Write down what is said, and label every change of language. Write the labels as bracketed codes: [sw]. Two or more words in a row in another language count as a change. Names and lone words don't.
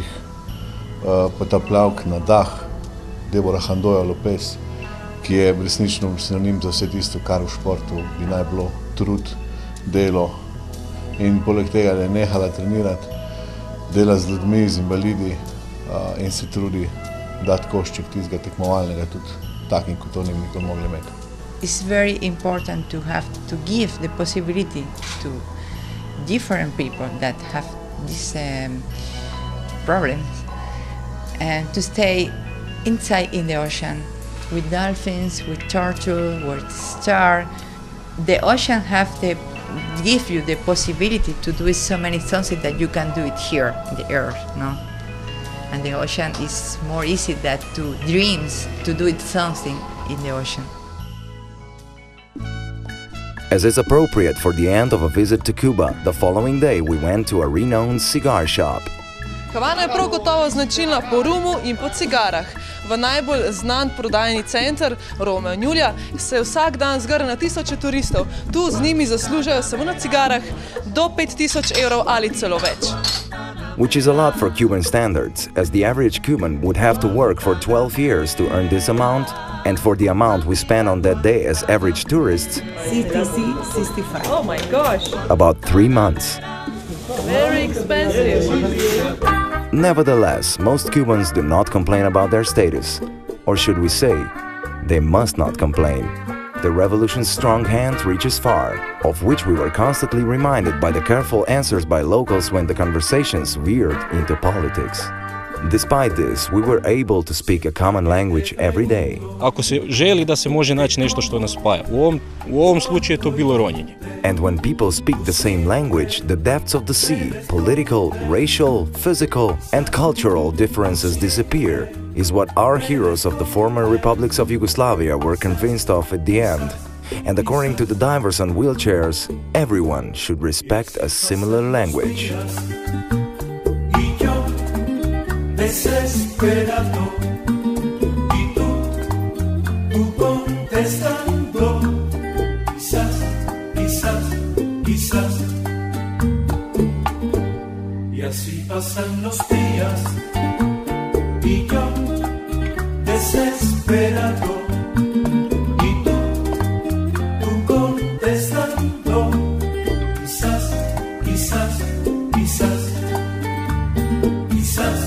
[sl] potapljavk na dah, Deborah Handoja Lopez, ki je resnično sinonim za vse tisto, kar v športu bi naj bilo trud, delo. In poleg tega, da je nehala trenirati, dela z ljudmi, z invalidi in se trudi dati košček tistega tekmovalnega tudi takim, kot to ne bi nikoli mogli imeti. [en] It's very important to have to give the possibility to different people that have these problems and to stay inside in the ocean with dolphins, with turtle, with star. The ocean give you the possibility to do so many things that you can do it here in the earth, no? And the ocean is more easy than to dreams to do it something in the ocean. As is appropriate for the end of a visit to Cuba, the following day we went to a renowned cigar shop. [sl] Havana je prav gotovo značilna po rumu in po cigarah. v najbolj znan prodajni center Romeo in Julija se vsak dan zgrne na tisoče turistov. Tu z njimi zaslužajo samo na cigarah do 5000 evrov ali celo več. [en] Which is a lot for Cuban standards, as the average Cuban would have to work for 12 years to earn this amount, and for the amount we spend on that day as average tourists, CTC 65. Oh my gosh! about 3 months. Very expensive. Nevertheless, most Cubans do not complain about their status. Or should we say, they must not complain. The revolution's strong hand reaches far, of which we were constantly reminded by the careful answers by locals when the conversations veered into politics. Despite this, we were able to speak a common language every day. [hr] Ako se želi da se može naći nešto što nas spaja, u ovom slučaju je to bilo ronjenje. [en] And when people speak the same language, the depths of the sea, political, racial, physical, and cultural differences disappear, is what our heroes of the former republics of Yugoslavia were convinced of at the end. And according to the divers on wheelchairs, everyone should respect a similar language. [es] Desesperado, y tú contestando, quizás, quizás, quizás. Y así pasan los días, y yo desesperado, y tú contestando, quizás, quizás, quizás, quizás.